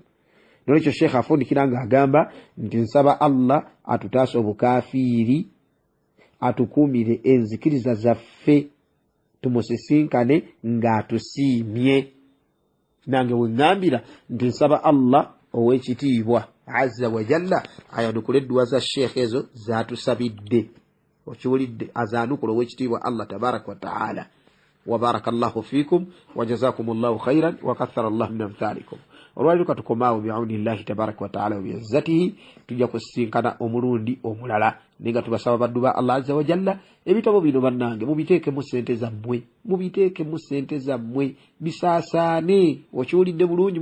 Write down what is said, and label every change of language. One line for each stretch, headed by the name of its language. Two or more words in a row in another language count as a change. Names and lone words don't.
Ganda: Nolwekyo Sheikh afundikira ng'agamba nti nsaba Allah atutaase obukafiiri, atukuumire enzikiriza zaffe, tumusisinkane ng'atusiimye. Nange we ŋŋambira nti nsaba Allah ow'ekitiibwa
Arabic: عز وجل
Ganda: ayanukula edduwa za Sheikh ezo zaatusabidde. Okiwulidde. Azaanukula ow'ekitiibwa Allah
Arabic: تبارك وتعالى. وبارك الله فيكم وجزاكم الله خيرا وكثر الله من أمثالكم.
Ganda: Olwaliro katukomaawo
Arabic: بعون الله تبارك وتعالى وبعزته,
Ganda: tujja kusinkana omulundi omulala. Nenga tubasaba baddu ba Allah
Arabic: عز وجل
Ganda: ebitabo bino bannange mubiteekemu ssente zammwe bisaasaane. Okiwulidde bulungi.